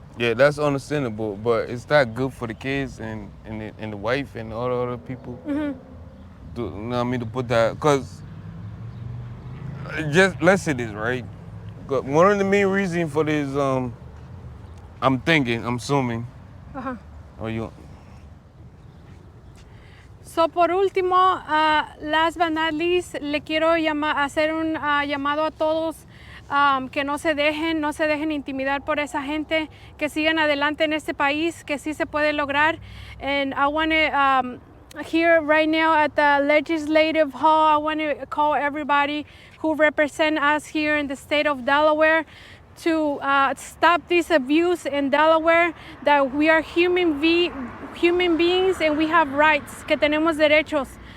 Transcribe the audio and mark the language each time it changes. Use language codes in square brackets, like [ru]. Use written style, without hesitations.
[en] Yeah, that's understandable, but it's not good for the kids and the wife and all the other people. Mm-hmm. You know what I mean, to put that, because just let's say this, right? 'Cause one of the main reasons for this, I'm assuming, Ajá. or you, [es] So, por último, [en] last but not least, [es] le quiero hacer un llamado a todos que no se dejen intimidar por esa gente, que sigan adelante en este país, que sí se puede lograr. [en] And I want to, here right now at the Legislative Hall, I want to call everybody who represent us here in the state of Delaware to stop this abuse in Delaware, that we are human beings and we have rights, [es] que tenemos derechos.